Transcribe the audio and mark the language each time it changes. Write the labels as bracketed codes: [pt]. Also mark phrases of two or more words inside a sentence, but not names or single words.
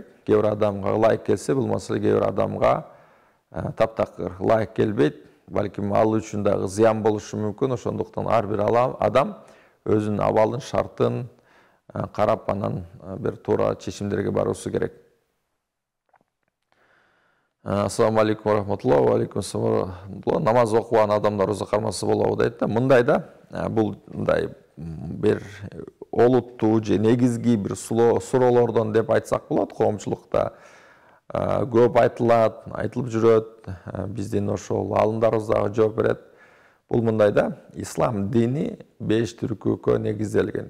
[ky] Кээ бир адамга ылайык келсе, бул маселе кээ бир адамга таптакыр ылайык келбейт. Балким ал үчүн дагы зыян болушу мүмкүн. Ошондуктан ар бир адам өзүнүн абалын, шартын карап, анан бир туура чечимдерге баруусу керек. [ar] السلام عليكم رحمة الله، وعليكم السلام. [ky] Намаз окуган адамдар роза кармасы болобу дейт да. Мындай да, бул мындай бир олуттуу же негизги бир суроолордон деп айтсак болот. Коомчулукта көп айтылат, айтылып жүрөт. Биздин ошол алымдарыбыз дагы жооп берет. Бул мындай да, ислам дини 5 түркүккө негизделген.